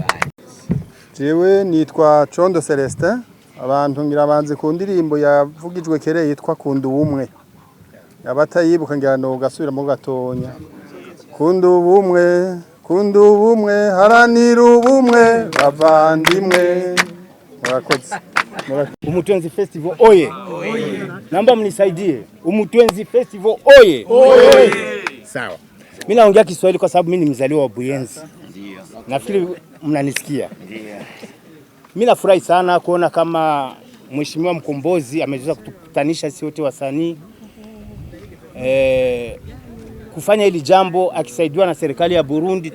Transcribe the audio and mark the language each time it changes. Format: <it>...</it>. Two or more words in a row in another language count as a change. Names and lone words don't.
<rn>jewe nitwa Condo Celestin abantu ngira banze ku ndirimbo yavugijwe kere yitwa Kunda ubumwe abatayibuka ngira no gasubira mu gatonya Kunda ubumwe haranira ubumwe bavandimwe murakoze</rn> <sw>Umutwenzi Festival oye namba mnisaidie Umutwenzi Festival oye sawa mimi naongea Kiswahili kwa sababu mimi ni mzaliwa wa Buyenzi ndio nafikiri mnanisikia ndio mimi nafurahi sana kuona kama Mheshimiwa Mkombozi ameweza kutukutanisha sisi wote wasanii kufanya hili jambo akisaidiwa na serikali ya Burundi.</sw>